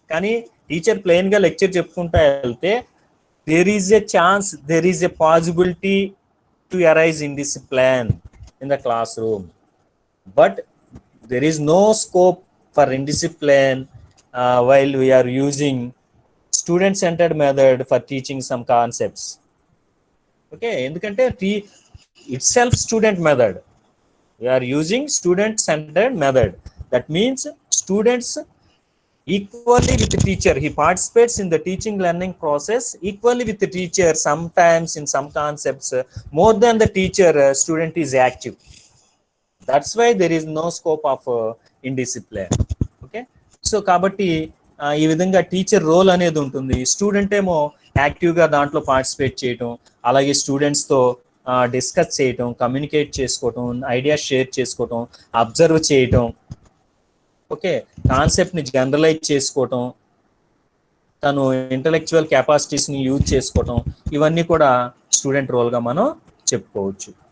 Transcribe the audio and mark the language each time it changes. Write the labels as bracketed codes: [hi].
[te] కానీ teacher plain గా lecture చెప్పుకుంటా వెళ్తే [en] There is a chance, there is a possibility to arise indiscipline in the classroom, but there is no scope for indiscipline while we are using student centered method for teaching some concepts. Okay, [te] ఎందుకంటే [en] itself student method, We are using student-centered method. That means students equally with the teacher. He participates in the teaching learning process equally with the teacher. Sometimes in some concepts, more than the teacher, student is active. That's why there is no scope of indiscipline. Okay. [te] So కాబట్టి ఈ విధంగా teacher role అనేది ఉంటుంది. Student ఏమో యాక్టివ్గా దాంట్లో participate చేయటం, అలాగే స్టూడెంట్స్తో డిస్కస్ చేయటం, కమ్యూనికేట్ చేసుకోవటం, ఐడియాస్ షేర్ చేసుకోవటం, అబ్జర్వ్ చేయటం, ఓకే, కాన్సెప్ట్ని జనరలైజ్ చేసుకోవటం, తను ఇంటలెక్చువల్ కెపాసిటీస్ని యూజ్ చేసుకోవటం, ఇవన్నీ కూడా స్టూడెంట్ రోల్గా మనం చెప్పుకోవచ్చు.